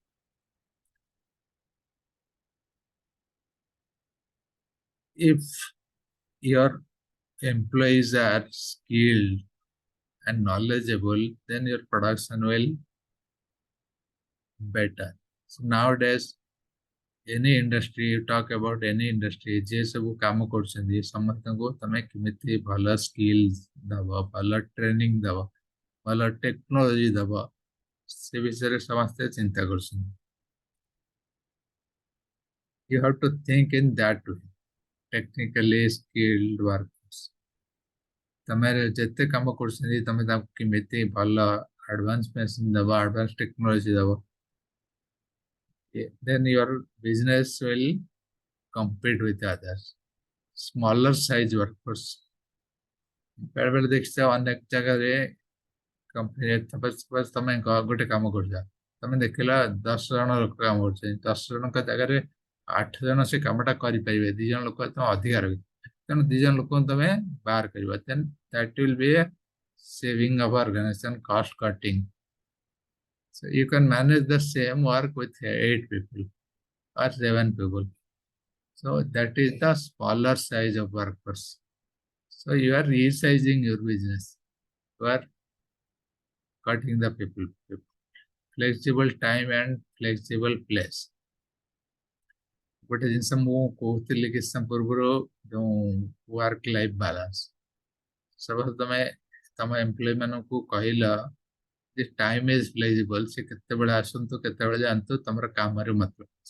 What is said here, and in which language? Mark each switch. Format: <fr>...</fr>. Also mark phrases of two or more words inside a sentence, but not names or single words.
<en>If your employees are skilled and knowledgeable, then your production will better. So nowadays, any industry, you talk about any industry,</en> <or>ଯେ ସବୁ କାମ କରୁଛନ୍ତି ସମସ୍ତଙ୍କୁ ତମେ କେମିତି ଭଲ skills ଦବ, ଭଲ training ଦବ, ଭଲ technology ଦବ, ସେ ବିଷୟରେ ସମସ୍ତେ ଚିନ୍ତା କରୁଛନ୍ତି.</or> <en>You have to think in that way. Technically skilled workers.</en> <or>ତମେ ଯେତେ କାମ କରୁଛନ୍ତି ତମେ ତାଙ୍କୁ କେମିତି ଭଲ</or> <en>advance machine</en> <or>ଦବ,</or> <en>advance technology</en> <or>ଦବ.</or> <en>Then your business will compete with others. Smaller size workforce.</en> <or>ବେଳେବେଳେ ଦେଖିଛ ଅନେକ ଜାଗାରେ କମ୍ପାନୀରେ ସପୋଜ ତମେ ଗୋଟେ କାମ କରୁଛ, ତମେ ଦେଖିଲ 10 ଜଣ ଲୋକ କାମ କରୁଛନ୍ତି, 10 ଜଣଙ୍କ ଜାଗାରେ 8 ଜଣ ସେ କାମଟା କରିପାରିବେ, 2 ଜଣ ଲୋକ ତମେ ଅଧିକା ରହିବେ, ତେଣୁ 2 ଜଣ ଲୋକଙ୍କୁ ତମେ ବାହାର କରିବ,</or> <en>then that will be a saving of organization, cost cutting. So you can manage the same work with 8 people or 7 people. So that is the smaller size of workforce. So you are resizing your business. You are cutting the people. Flexible time and flexible place.</en> <or>ଗୋଟେ ଜିନିଷ ମୁଁ କହୁଥିଲି କିଛି ସମୟ ପୂର୍ବରୁ ଯୋଉ</or> <en>work life balance,</en> <or>ସପୋଜ ତମେ ତମ ଏମ୍ପ୍ଲୟି ମାନଙ୍କୁ କହିଲ ଯେ</or> <en>time is flexible,</en> <or>ସେ କେତେବେଳେ ଆସନ୍ତୁ କେତେବେଳେ ଯାଆନ୍ତୁ, ତମର କାମରେ ମତଲବ ଅଛି।</or>